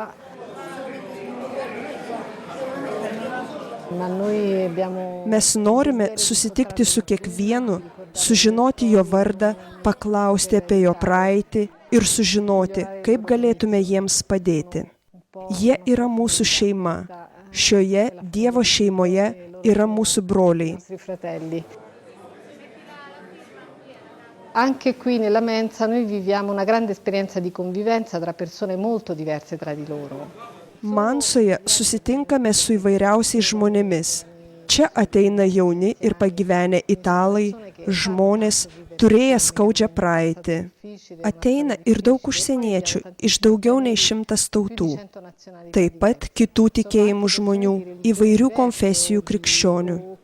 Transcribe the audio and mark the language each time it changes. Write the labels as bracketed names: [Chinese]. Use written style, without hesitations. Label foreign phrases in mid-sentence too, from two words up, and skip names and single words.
[Lithuanian] Mes norime susitikti su kiekvienu, sužinoti jo vardą, paklausti apie jo praeitį ir sužinoti, kaip galėtume jiems padėti. Jie yra mūsų šeima. Šioje Dievo šeimoje yra mūsų broliai. [Italian] Anche qui nella mensa noi viviamo una grande esperienza di convivenza tra persone molto diverse tra di loro. [Lithuanian] Mansoje susitinkame su įvairiausiais žmonėmis. Čia ateina jauni ir pagyvenę italai, žmonės, turėję skaudžią praeitį. Ateina ir daug užsieniečių iš daugiau nei 100 tautų. Taip pat kitų tikėjimų žmonių, įvairių konfesijų krikščionių.